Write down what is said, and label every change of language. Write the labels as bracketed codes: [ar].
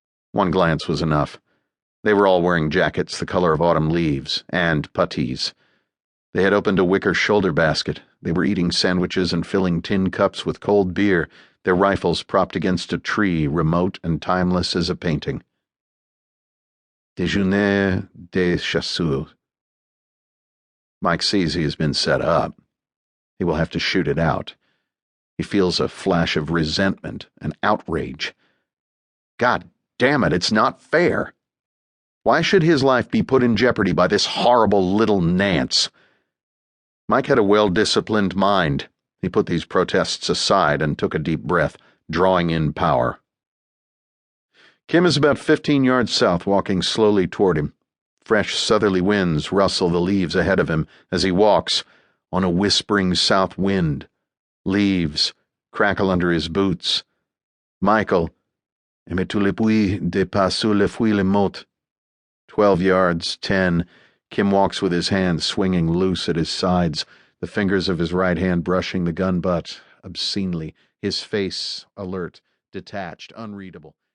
[en] One glance was enough. They were all wearing jackets the color of autumn leaves, and puttees. They had opened a wicker shoulder basket. They were eating sandwiches and filling tin cups with cold beer, their rifles propped against a tree, remote and timeless as a painting. [fr] Déjeuner des chasseurs. [en] Mike sees he has been set up. He will have to shoot it out. He feels a flash of resentment and outrage. God damn it, it's not fair. Why should his life be put in jeopardy by this horrible little Nance? Mike had a well-disciplined mind. He put these protests aside and took a deep breath, drawing in power. Kim is about 15 yards south, walking slowly toward him. Fresh southerly winds rustle the leaves ahead of him as he walks on a whispering south wind. Leaves crackle under his boots. [fr] Michael, aimes-tu les bruits de pas sur les feuilles mortes? [en] 12 yards, 10. Kim walks with his hands swinging loose at his sides, the fingers of his right hand brushing the gun butt obscenely, his face alert, detached, unreadable.